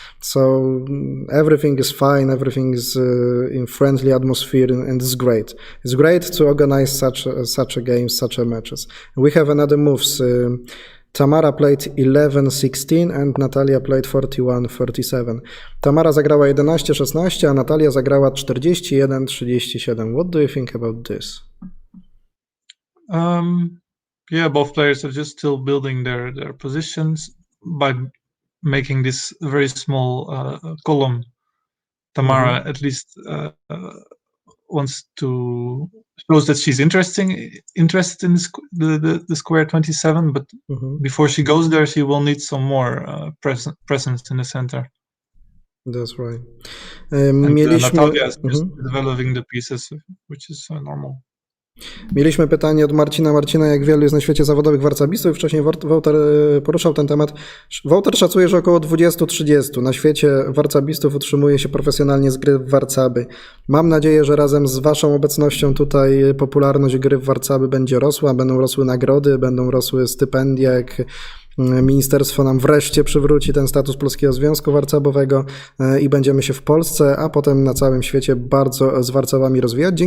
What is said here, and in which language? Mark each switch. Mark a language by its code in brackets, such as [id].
[en] So everything is fine, everything is in friendly atmosphere, and it's great. It's great to organize such a game, such a matches. We have another moves. Tamara played 11-16 and Natalia played 41-37. [pl] Tamara zagrała 11-16, a Natalia zagrała 41-37. [en] What do you think about this? Both players are just still building their positions by making this very small column. Tamara at least wants to shows that she's interested in the square 27, but before she goes there, she will need some more presence in the center. That's right. Natalia is just developing the pieces, which is normal. [pl] Mieliśmy pytanie od Marcina. Marcina, jak wielu jest na świecie zawodowych warcabistów? Wcześniej Wouter poruszał ten temat. Wouter szacuje, że około 20-30 na świecie warcabistów utrzymuje się profesjonalnie z gry w warcaby. Mam nadzieję, że razem z waszą obecnością tutaj popularność gry w warcaby będzie rosła, będą rosły nagrody, będą rosły stypendia, jak ministerstwo nam wreszcie przywróci ten status Polskiego Związku Warcabowego i będziemy się w Polsce, a potem na całym świecie bardzo z warcabami rozwijać.